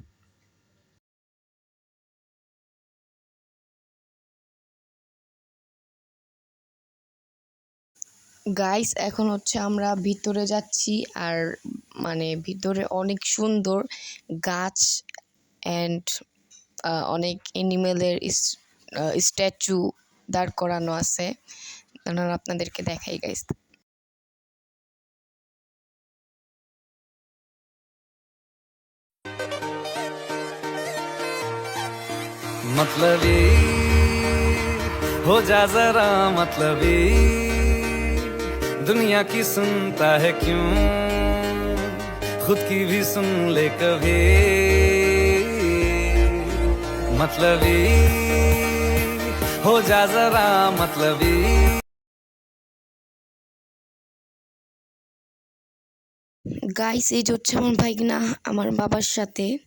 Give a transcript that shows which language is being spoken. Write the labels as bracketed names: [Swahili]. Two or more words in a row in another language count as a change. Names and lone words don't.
[Bangla] গাইস এখন হচ্ছে আমরা ভিতরে যাচ্ছি, আর মানে ভিতরে অনেক সুন্দর গাছ অ্যান্ড অনেক [English] animal's statue [Bangla] দাঁড় করানো আছে। আপনাদেরকে দেখাই গাইস। [Hindi] मतलबी हो जा जरा मतलबी, दुनिया की सुनता है क्यों, खुद की भी सुन ले कभी। मतलबी हो जा जरा मतलबी। [Bangla] গাইস এই যে হচ্ছে আমার ভাইগনা আমার বাবার সাথে।